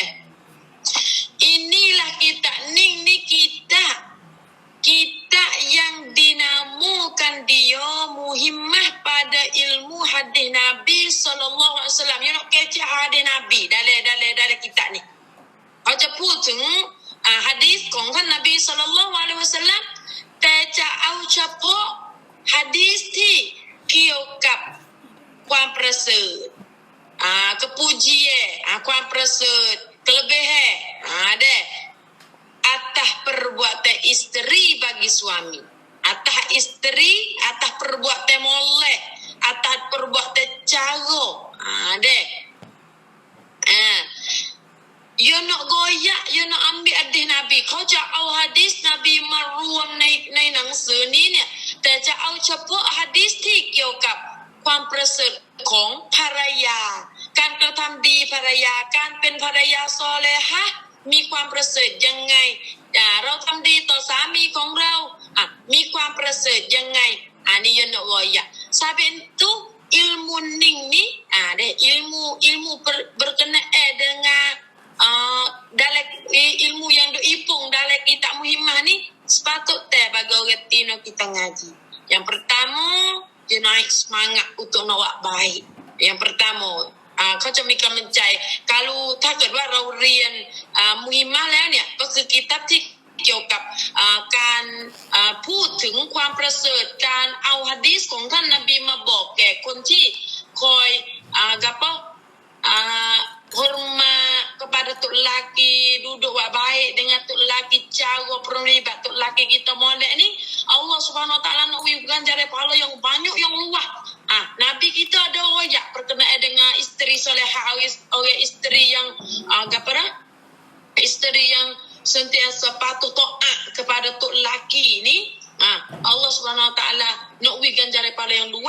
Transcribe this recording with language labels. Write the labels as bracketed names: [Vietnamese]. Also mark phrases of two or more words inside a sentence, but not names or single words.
[Malay] Inilah kitab ning ni kitab yang dinamakan dia muhimmah pada ilmu hadis Nabi [Arabic] صلى الله عليه وسلم. [Malay] You nak kecek hadis Nabi dalam kitab ni. [Thai] Aja พูดถึงhadis ของท่านนบี [Arabic] صلى الله عليه وسلم [Thai] แต่จะเอาเฉพาะhadis ที่เกี่ยวกับความประเสริฐkepujianความประเสริฐ [Malay] kelebihan deh atas perbuatan isteri bagi suami atas isteri atas perbuatan molek atas perbuatan cara deh you nak goyak you nak ambil hadis Nabi kau jau hadis Nabi [Thai] มารวมในหนังสือนี้เนี่ยแต่จะเอาเฉ พาะหะดีษที่เกี่ยวกับความประเสริฐของภรรยาการกระทำดีภรรยาการเป็นภรรยาซอเลฮะห์มีความประเสริฐยังไงเราทำดีต่อสามีของเรามีความประเสริฐยังไงนี่ยนะวอยะ [Malay] Saben tu ilmu ning ni deh ilmu berkenaan dengan dalam ilmu yang diipung dalam kitab Muhimmah ni sepatutnya bagi orang Tino kita ngaji. Yang pertama dia naik semangat untuk nak buat baik. Yang pertama [Thai] เขาจะมีกำลังใจ [Malay] kalau [Thai] ถ้าเกิดว่าเราเรียนมุฮิมะห์แล้วเนี่ยก็คือกิตับที่เกี่ยวกับการพูดถึงความประเสริฐการเอาหะดีษของท่านนบีมาบอกแก่คนที่คอย [Malay] hormat kepada tok lelaki duduk buat baik dengan tok lelaki cara pernibat tok lelaki kita molek ni Allah [Arabic] سبحانه وتعالى [Malay] nak ganjar pahala yang banyak yang luas. Nabi kita ada royak berkenaan dengan isteri solehah orang isteri yang isteri yang sentiasa patuh taat kepada tok lelaki ni Allah [Arabic] سبحانه وتعالى [Malay] nak ganjar pahala yang luas.